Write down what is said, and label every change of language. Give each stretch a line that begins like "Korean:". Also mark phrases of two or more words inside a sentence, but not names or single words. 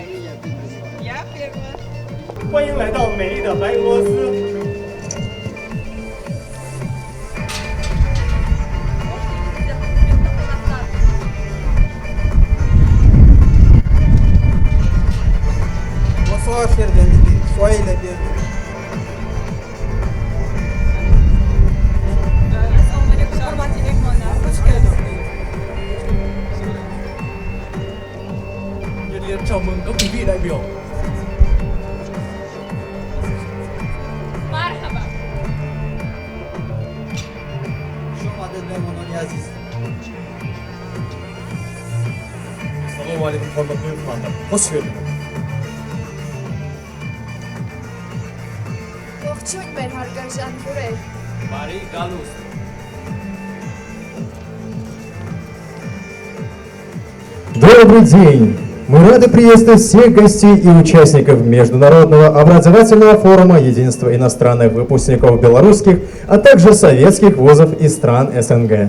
Russian: Я первая.
Chinese: 欢迎来到美丽的白俄罗斯。
French: Bonsoir chers invités, soyez les bienvenus.
Vietnamese: Nhiệt liệt chào mừng các quý vị đại biểu.
Arabic: Мархаба.
Uzbek: Assalamualaikum hormatli mehmonlar.
Turkish: Hoş geldiniz.
Armenian: Ողջույն մեր հարգարժան հյուրեր։ Բարի գալուստ։
Russian: Добрый день! Мы рады приветствовать всех гостей и участников Международного образовательного форума Единства иностранных выпускников белорусских, а также советских вузов из стран СНГ.